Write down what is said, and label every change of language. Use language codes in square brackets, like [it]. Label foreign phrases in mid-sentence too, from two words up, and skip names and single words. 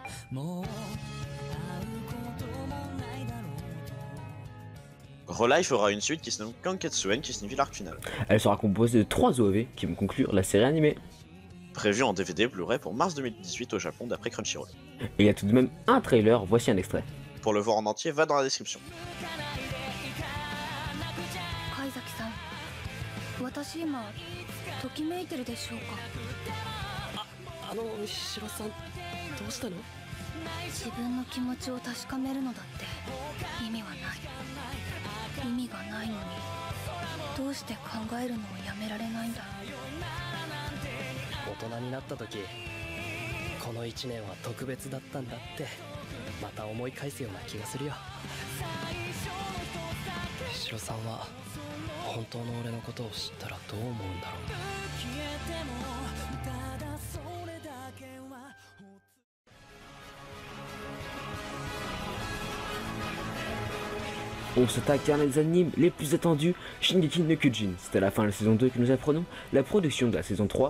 [fr] Relife aura une suite qui se nomme Kanketsuen, qui signifie l'arc final. Elle sera composée de 3 OAV qui vont conclure la série animée. Prévue en DVD Blu-ray pour mars 2018 au Japon d'après Crunchyroll. Et il y a tout de même un trailer, voici un extrait. Pour le voir en entier, va dans la description. [ja] 貝崎さん、私今ときめいてるでしょうか。シロさんどうしたの？自分の気持ちを確かめるのだって意味はない。意味がないのにどうして考えるのをやめられないんだろう。大人になった時この1年は特別だったんだってまた思い返すような気がするよ。シロさんは本当の俺のことを知ったらどう思うんだろう。 [fr] On s'attaque à l'un des animes les plus attendus, Shingeki no Kyojin. C'est à la fin de la saison 2 que nous apprenons la production de la saison 3.